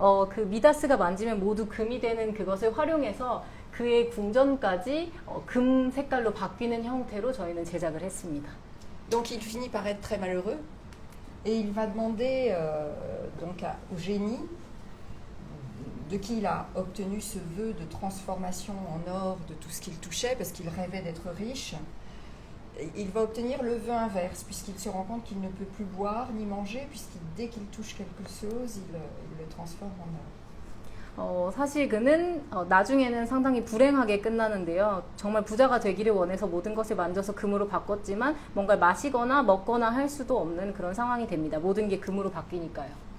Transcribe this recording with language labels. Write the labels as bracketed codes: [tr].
[ko] 그 미다스가 만지면 모두 금이 되는 그것을 활용해서 그의 궁전까지 금 색깔로 바뀌는 형태로 저희는 제작을 했습니다. [fr] Donc il finit par être très malheureux et il va demander donc au génie de qui il a obtenu ce vœu de transformation en or de tout ce qu'il touchait parce qu'il rêvait d'être riche. Il va obtenir le vœu inverse puisqu'il se rend compte qu'il ne peut plus boire ni manger puisque dès qu'il touche quelque chose, il le transforme en or. [ko] 사실 그는 나중에는 상당히 불행하게 끝나는데요. 정말 부자가 되기를 원해서 모든 것을 만져서 금으로 바꿨지만 뭔가 마시거나 먹거나 할 수도 없는 그런 상황이 됩니다. 모든 게 금으로 바뀌니까요.